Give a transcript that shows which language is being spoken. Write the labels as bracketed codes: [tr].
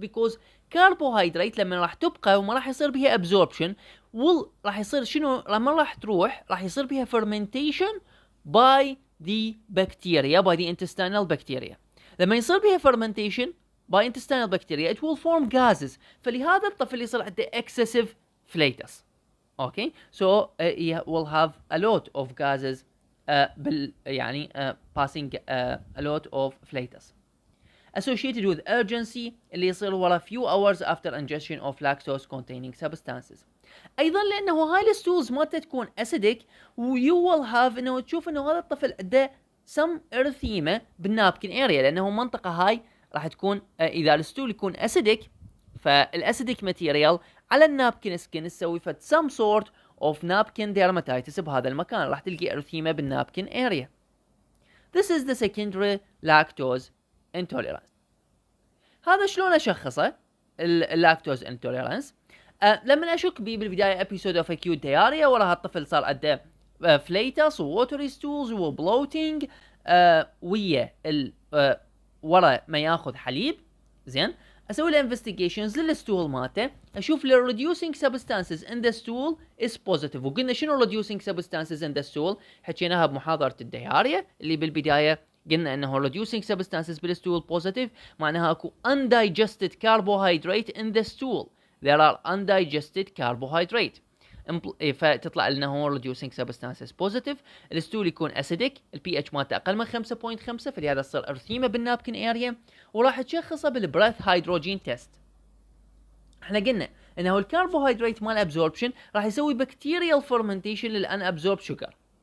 [ar] Because carbohydrate لما راح تبقى وما راح يصير بها absorption راح يصير شنو لما راح تروح راح يصير بها [en] fermentation by the bacteria by the intestinal bacteria. [ar] لما يصير بها [en] fermentation by intestinal bacteria it will form gases [ar] فلهذا الطفل يصير عنده [en] excessive flatus. Okay, so he will have a lot of gases [ar] يعني [en] passing a lot of flatus associated with urgency [ar] اللي يصير ورا [en] few hours after ingestion of lactose containing substances. [ar] ايضا لانه هاي الستولز مالته تكون acidic [en] you will have [ar] انه تشوف انه هذا الطفل عنده some erythema بالنابكن area لانه المنطقه هاي راح تكون اذا الستول يكون acidic فالاسيديك ماتيريال على النابكن سكين تسوي فد [en] some sort of napkin dermatitis [ar] بهذا المكان راح تلقي ارثيمه بالنابكن area. [en] This is the secondary lactose intolerance. [ar] هذا شلون اشخصه اللاكتوز intolerance؟ لما اشك بيه بالبدايه episode of acute diarrhea وراها الطفل صار عنده flatus و watery stools و bloating ويا ورا ما ياخذ حليب زين اسوي له investigations للستول مالته اشوف له [en] reducing substances in the stool is positive. [ar] وقلنا شنو reducing substances in the stool؟ حكيناها بمحاضرة الديارية اللي بالبداية قلنا انه reducing substances بالستول positive معناها اكو [en] undigested carbohydrate in the stool. There are undigested carbohydrate. [ar] فتطلع لنا هو reducing substances positive. الستول يكون acidic، البي اتش مالته اقل من 5.5 فلهذا تصير ارثيمه بالنابكن اريا وراح تشخصه بالبريث هيدروجين تيست. احنا قلنا انه الكربوهيدرات مال ابزوربشن راح يسوي بكتيريال فورمنتيشن للان ابزورب شوجر.